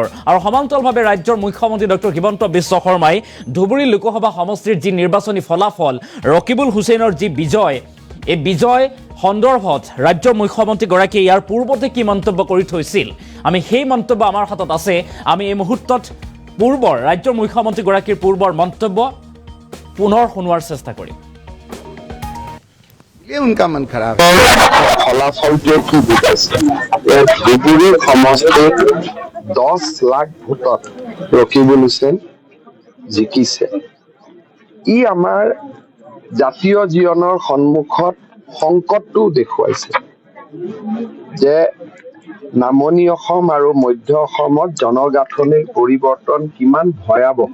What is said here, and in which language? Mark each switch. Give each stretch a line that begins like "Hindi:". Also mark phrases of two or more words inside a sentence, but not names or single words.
Assamese: আৰু সমান্তৰালভাৱে ৰাজ্যৰ মুখ্যমন্ত্ৰী ডক্টৰ হিমন্ত বিশ্ব শৰ্মাই ধুবুৰী লোকসভা সমষ্টিৰ যি নিৰ্বাচনী ফলাফল, ৰকিবুল হুছেইনৰ যি বিজয়, এই বিজয় সন্দৰ্ভত ৰাজ্যৰ মুখ্যমন্ত্ৰীগৰাকীয়ে ইয়াৰ পূৰ্বতে কি মন্তব্য কৰি থৈছিল, আমি সেই মন্তব্য আমাৰ হাতত আছে। আমি এই মুহূৰ্তত ৰাজ্যৰ মুখ্যমন্ত্ৰীগৰাকীৰ পূৰ্বৰ মন্তব্য পুনৰ শুনোৱাৰ চেষ্টা কৰিম।
Hindi: ये उनका मन खराब है।
Assamese: ফলাফলটোৱে কি বুজাইছে? ধুবুৰী সমষ্টিত 10 লাখ ভোটত ৰকিবুল হুছেইন জিকিছে। ই আমাৰ জাতীয় জীৱনৰ সন্মুখত সংকটটো দেখুৱাইছে যে নামনি অসম আৰু মধ্য অসমত জনগাঁথনিৰ পৰিৱৰ্তন কিমান ভয়াৱহ।